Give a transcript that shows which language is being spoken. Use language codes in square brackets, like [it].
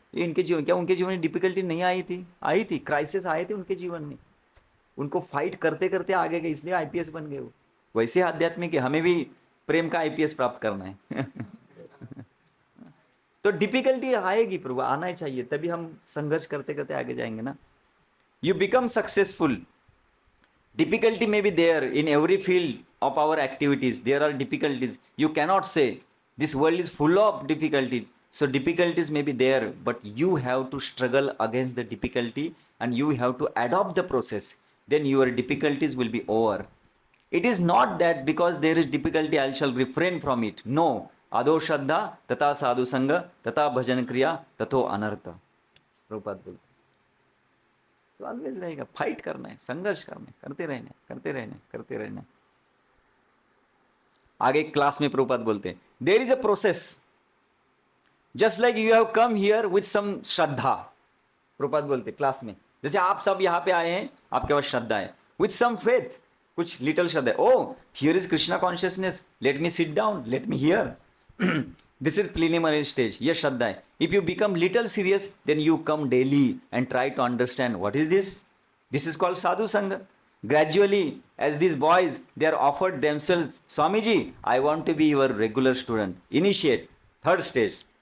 [hi] ये इनके जीवन, क्या उनके जीवन में डिफिकल्टी नहीं आई थी? आई थी, क्राइसिस आए थे उनके जीवन में, उनको फाइट करते करते आगे गए, इसलिए आईपीएस बन गए वो। वैसे आध्यात्मिक है, हमें भी प्रेम का आईपीएस प्राप्त करना है। तो डिफिकल्टी आएगी प्रभु, आना ही चाहिए, तभी हम संघर्ष करते करते आगे जाएंगे ना। [en] You become successful. Difficulty may be there in every field of our activities. There are difficulties. You cannot say this world is full of difficulties. So difficulties may be there, but you have to struggle against the difficulty and you have to adopt the process. Then your difficulties will be over. It is not that because there is difficulty I shall refrain from it. [sa] No. Ado Shraddha, Tata Sadhu Sangha, Tata Bhajan Kriya, Tato Anartha. [hi] Prabhupada बोलते, तो always रहेगा, fight करना है, संघर्ष करना है, करते रहना है, करते रहना है, करते रहना है। आगे क्लास में प्रभुपाद बोलते हैं [en] There is a process, just like you have come here with some shraddha. [hi] प्रभुपाद बोलते क्लास में, जैसे आप सब यहाँ पे आए हैं, आपके पास श्रद्धा है, [en] with some faith, [hi] कुछ लिटिल श्रद्धा है। [en] Oh here is Krishna consciousness, let me sit down, let me hear. This is preliminary stage. Yes, [hi] Shraddha hai. [en] If you become little serious, then you come daily and try to understand what is this. This is called sadhu sangha. Gradually, as these boys, they are offered themselves, Swamiji, I want to be your regular student. Initiate. Third stage.